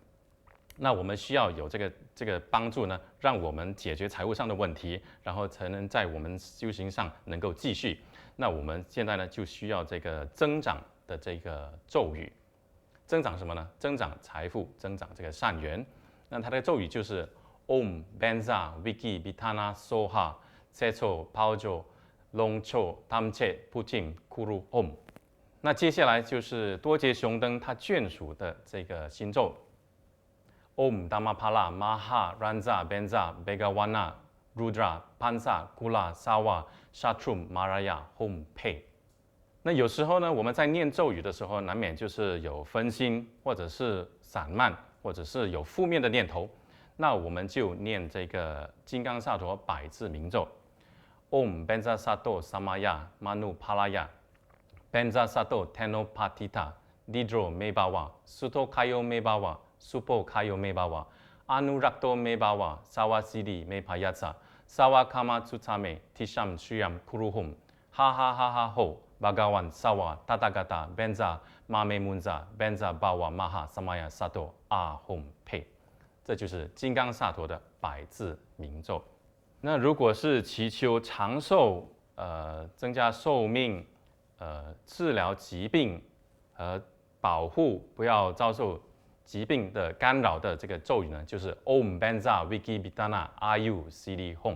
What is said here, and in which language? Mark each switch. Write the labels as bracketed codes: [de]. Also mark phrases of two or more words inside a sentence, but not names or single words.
[zh] 那我们需要有这个帮助呢，让我们解决财务上的问题，然后才能在我们修行上能够继续。那我们现在呢，就需要这个增长的这个咒语。增长什么呢？增长财富，增长这个善缘。那它的咒语就是 [sa] ॐ वज्र विकि बितन स्वाहा सेचो पौजो लोंगचो तमचे पुष्टिं कुरु ॐ. [zh] 那接下来就是多杰雄登他眷属的这个心咒。 [sa] ॐ धर्मपाल महा राज वज्र भगवान रुद्र पंच कुल सर्व शत्रुं मारय हुं फट्. [zh] 那有时候呢，我们在念咒语的时候，难免就是有分心，或者是散漫，或者是有负面的念头。那我们就念这个金刚萨埵100字明咒 ： [sa] ॐ वज्र सत्त्व समय मनु पालय वज्र सत्त्व तेनो पतिष्ठ दृढो मेभव सुतो कायो मेभव सुपो कायो मेभव अनुरक्तो मेभव सर्वसिद्धिं मेप्रयच्छ सर्व कर्म सुचमे चित्तं श्रेयः कुरुहूं ह ह ह ह होः भगवन् सर्व तथागत वज्र मा मे मुञ्च वज्री भव महा समय सत्त्व आःहूं फट्, [zh] 这就是金刚萨埵的100字明咒。那如果是祈求长寿，增加寿命，治疗疾病和保护不要遭受疾病的干扰的这个咒语呢，就是 [sa] ॐ वज्र विकि बितन आयु श्री हूं.